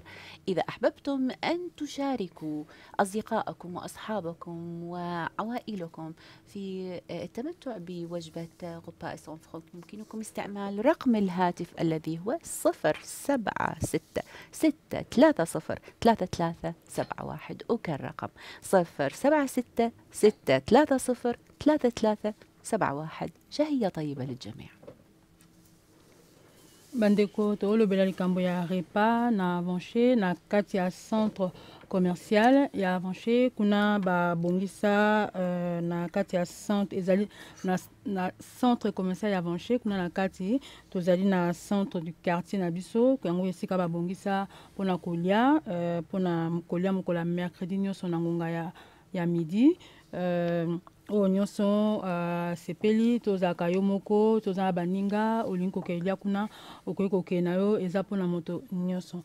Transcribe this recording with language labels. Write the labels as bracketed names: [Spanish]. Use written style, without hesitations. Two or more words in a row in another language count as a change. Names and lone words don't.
[Arabic] إذا أحببتم أن تشاركوا أصدقائكم وأصحابكم وعوائلكم في التمتع بوجبة غوبا سان فرانك، يمكنكم استعمال رقم الهاتف الذي هو 076-630-3371. أكرر رقم 076-630-3371. شهية طيبة للجميع. [Lingala] Bandeko tolobela likambo ya repas na avanché na kati ya [French] centre commercial [Lingala] ya avanché kuna babongisa na kati ya centre ezali na [French] centre commercial [Lingala] ya avanché kuna na kati tozali na [French] centre du quartier [Lingala] na biso yango esika babongisa mpona kolia mpona kolia mokola mercredi nyonso na ngonga ya midi oyo nyonso sepeli tozalaka yo moko toza na baninga olingi kokelia kuna okoki kokende na yo eza mpona moto nyonso.